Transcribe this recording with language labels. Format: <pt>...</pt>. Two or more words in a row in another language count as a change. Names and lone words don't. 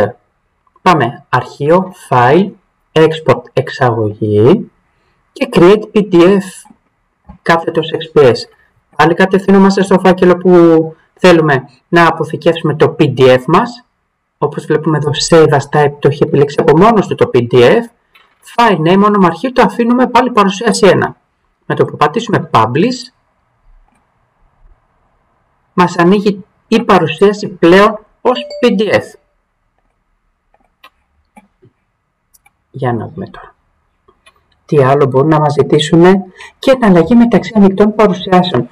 <el>Πάμε αρχείο,</el> <en>file, export,</en> <el>εξαγωγή και</el> <en>create PDF</en> <el>κάθετος XPS. Πάλι κατευθυνόμαστε στο φάκελο που θέλουμε να αποθηκεύσουμε το PDF μας. Όπως βλέπουμε εδώ,</el> <en>Save as Type</en> <el>το έχει επιλέξει από μόνος του το PDF.</el> <en>File name,</en> <el>όνομα αρχείου, το αφήνουμε πάλι παρουσίαση 1. Με το που πατήσουμε Publish, μας ανοίγει η παρουσίαση πλέον ως PDF. Για να δούμε τώρα. Τι άλλο μπορούν να μας ζητήσουν, και εναλλαγή μεταξύ ανοιχτών παρουσιάσεων.</el>